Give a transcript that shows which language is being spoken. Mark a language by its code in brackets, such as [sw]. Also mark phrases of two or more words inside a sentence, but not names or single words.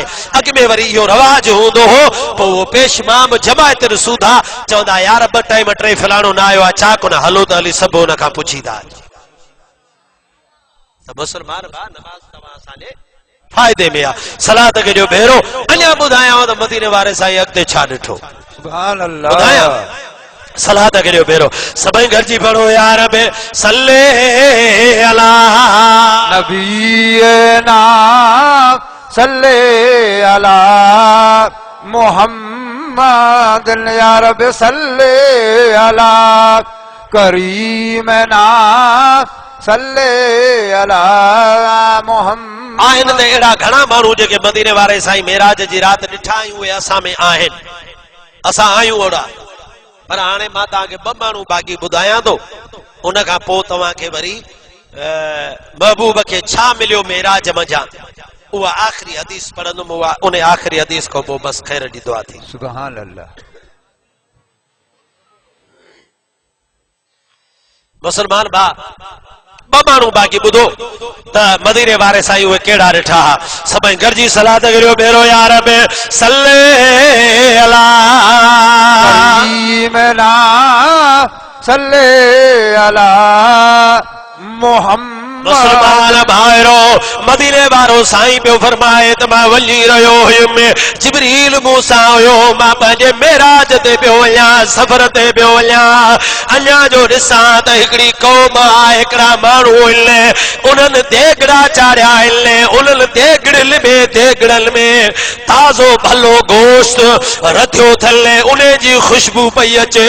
[sd] अॻ में वरी इहो रवाज हूंदो हो, पोइ उहो पेशमाम जमायत सूधा चवंदा यार 2 टाइम 3 फलाणो न आयो आहे, छा कोन, हलो त हली सभु हुन खां पुछींदा। त मुस्लमान भाउ, नमाज़ तव्हां असांजे फ़ाइदे में आहे। सलात खे जो भेरो अञा ॿुधायांव त मदीने वारे साईं अॻिते छा ॾिठो। [ar] سبحان الله. [sd] ॿुधायां सलात खे जो भेरो सभई गॾिजी पढ़ो, [ar] يا رب صل على نبينا صل على محمد يا رب صل على كريمنا صل على محمد. [sd] आहिनि त अहिड़ा घणा माण्हू जेके मदीने वारे साईं मेराज जी राति ॾिठा आहियूं, उहे असां में आहिनि, असां आहियूं ओड़ा। पर हाणे मां तव्हांखे 2 माण्हू बाक़ी ॿुधायां थो, उन खां पोइ तव्हांखे वरी महबूब खे छा मिलियो मेराज मंझां उहा आख़िरी हदीस पढ़ंदुमि। उहा उन आख़िरी हदीस खां पोइ बसि ख़ैर जी दुआ थी। [ar] سبحان الله. [sd] मुस्लमान भाउ, 2 माण्हू बाक़ी ॿुधो त मदीने वारे साईं उहे कहिड़ा ॾिठा। सभई गॾिजी सलात करियो, भेरो [ar] يا رب صل على كريمنا صل على محمد. [sd] मुस्लमान भाइरो, मदीने वारो साईं पियो फरमाए त मां वञी रहियो हुयुमि, जिब्रील मूंसां हुयो, मां पंहिंजे मेराज ते पियो वञां, सफ़र ते पियो वञां। अञा जो ॾिसां त हिकिड़ी क़ौम आहे, हिकिड़ा माण्हू आहिनि, उन्हनि देगड़ा चाढ़िया आहिनि, उन्हनि देगड़नि में ताज़ो भलो गोश्त रधियो थले, उन जी ख़ुशबू पई अचे।